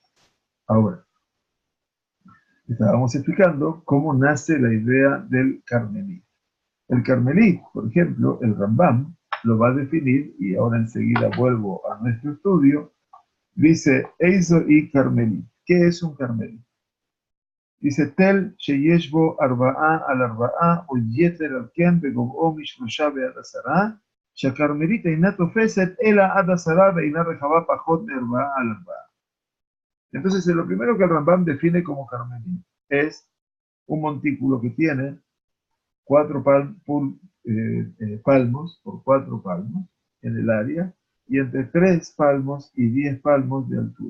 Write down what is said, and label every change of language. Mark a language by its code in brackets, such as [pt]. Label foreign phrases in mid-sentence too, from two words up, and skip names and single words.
[es] Ahora, estábamos explicando cómo nace la idea del carmelit. El carmelit, por ejemplo, el Rambam, lo va a definir, y ahora enseguida vuelvo a nuestro estudio, dice, [he] איזו היא כרמלית. [es] ¿Qué es un carmelit? Dice, [he] תל שיש בו ארבעה על ארבעה או יתר על כן בגובהו משלשה ועד עשרה, שהכרמלית אינה תופסת אלא עד 10 ואינה רחבה פחות מ4 על 4. [es] Entonces, lo primero que el Rambam define como carmelit es un montículo que tiene 4 palmos por 4 palmos en el área y entre 3 palmos y 10 palmos de altura.